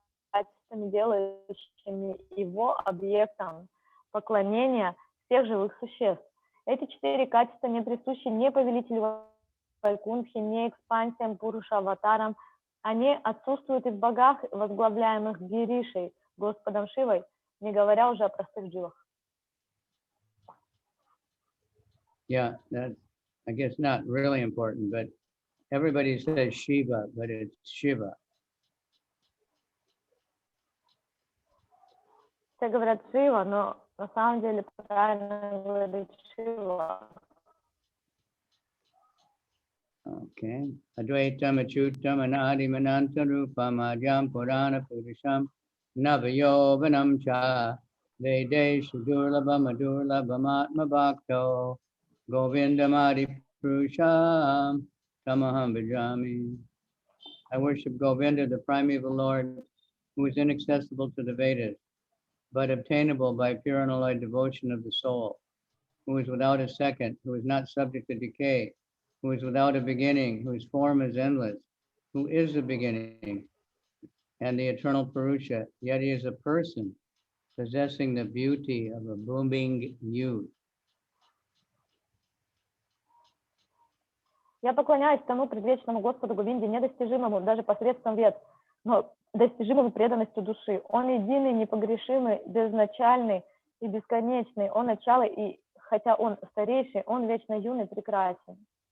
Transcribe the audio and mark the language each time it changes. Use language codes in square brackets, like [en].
[ru] качествами, делающими его объектом поклонения всех живых существ. Эти 4 качества не присущи ни повелителю Вайкунтхи, ни экспансиям Пуруша Аватарам. Они отсутствуют и в богах, возглавляемых Гиришей, Господом Шивой, не говоря уже о простых дживах. [en] Yeah, that's, I guess, not really important, but everybody says Shiva, but it's Shiva. [ru] Все говорят Шива, но на самом деле правильно говорить Шива. [sa] Okay. Advaitam Achyutam Anadi Mananta Rupam Ajam Purana Purusham Navayovanam Cha Vede Shudurlabam Adurlabamatma Bhakto Govindamadi Purusham Tamaham Bhajami. [en] I worship Govinda, the primeval Lord, who is inaccessible to the Vedas, but obtainable by pure and unalloyed devotion of the soul, who is without a second, who is not subject to decay, who is without a beginning, whose form is endless, who is the beginning and the eternal Purusha, yet he is a person possessing the beauty of a blooming youth. [ru] Я поклоняюсь тому предвечному Господу Говинде, недостижимому даже посредством вет, но достижимому преданностью души. Он единый, непогрешимый, безначальный и бесконечный. Он начало, и хотя он старейший, он вечно юный, прекрасен.